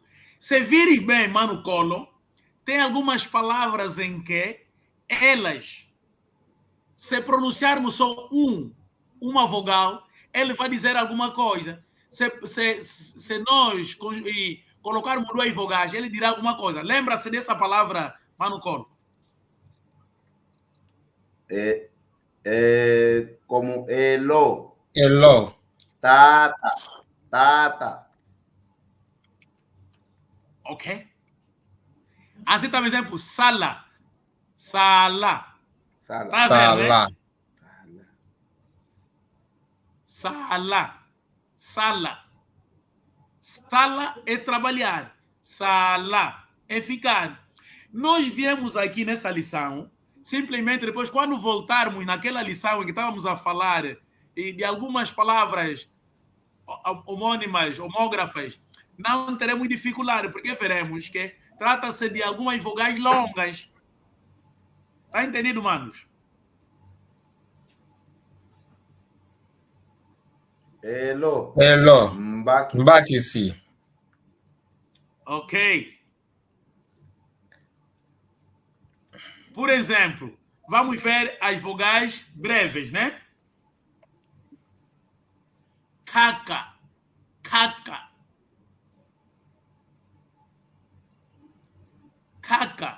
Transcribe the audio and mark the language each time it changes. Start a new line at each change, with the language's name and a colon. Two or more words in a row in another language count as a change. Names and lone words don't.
Portuguese: Se vires bem, Mano Colo, tem algumas palavras em que elas, se pronunciarmos só uma vogal, ele vai dizer alguma coisa. Se nós colocarmos 2 vogais, ele dirá alguma coisa. Lembra-se dessa palavra, Mano Colo? Como elo. Hello. Tata. Tata. Ok? Assim também, exemplo, sala. Sala. Sala. Tá a ver, né? Sala. Sala. Sala. Sala é trabalhar. Sala é ficar. Nós viemos aqui nessa lição, simplesmente depois, quando voltarmos naquela lição em que estávamos a falar de algumas palavras homônimas, homógrafas, não teremos dificuldade, porque veremos que trata-se de algumas vogais longas. Tá entendido, manos? Elo. Hello. Mbaki. Mbakisi. Ok. Por exemplo, vamos ver as vogais breves, né? Caca, caca, caca.